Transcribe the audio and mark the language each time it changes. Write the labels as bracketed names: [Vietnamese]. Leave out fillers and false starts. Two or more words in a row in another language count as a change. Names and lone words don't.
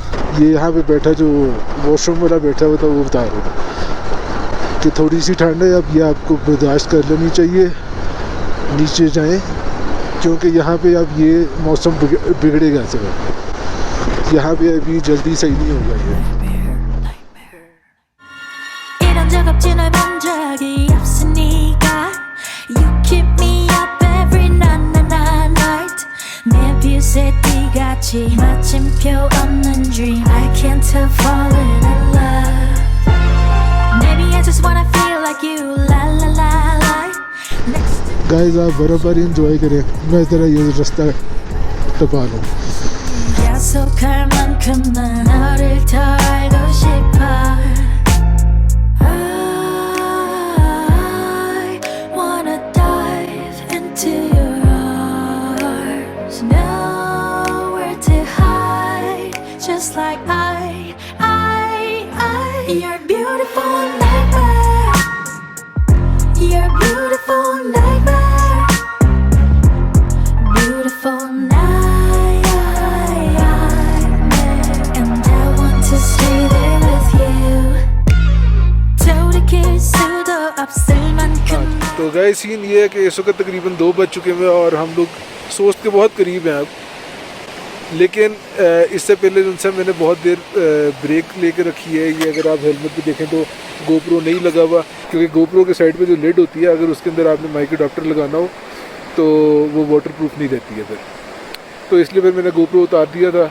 [Hindi] ये यहाँ पे बैठा जो वॉशरूम वाला बैठा हुआ था वो बता रहा था कि थोड़ी सी ठंड है, अब ये आपको बर्दाश्त कर लेनी चाहिए, नीचे जाएं, क्योंकि यहाँ पे अब ये मौसम बिगड़ेगा सब, यहाँ पे अभी जल्दी सही नहीं होगा ये। [Korean] 이런 적 없지 널 본 적이 없으니까 [English] You keep me up every night [Korean] 내 뷰새 띠같이 마침표 없는 [English] dream I can't help falling in love Maybe I just wanna feel like you la la la la [Hindi] गाइस आप बर्फ़बारी एंजॉय करें, मैं ज़रा ये रास्ता टपा लूँ। [Korean] 약속할 만큼 난 너를 더 알고 싶어 [English] I wanna dive into your arms Nowhere to hide Just like You're beautiful nightmare You're beautiful nightmare Beautiful nightmare And I want to stay there with you [Korean] 돌이킬 수도 없을 만큼 [Hindi] तो गाइस सीन ये है कि इस वक्त तकरीबन 2 बज चुके हैं और हम लोग सोस्ट के बहुत करीब हैं अब। लेकिन इससे पहले उनसे मैंने बहुत देर ब्रेक लेके रखी है। ये अगर आप हेलमेट पे देखें तो गोप्रो नहीं लगा हुआ, क्योंकि गोप्रो के साइड पे जो लिड होती है अगर उसके अंदर आपने [English] mic adapter [Hindi] लगाना हो तो वो वाटरप्रूफ नहीं रहती है फिर, तो इसलिए फिर मैंने गोप्रो उतार दिया था।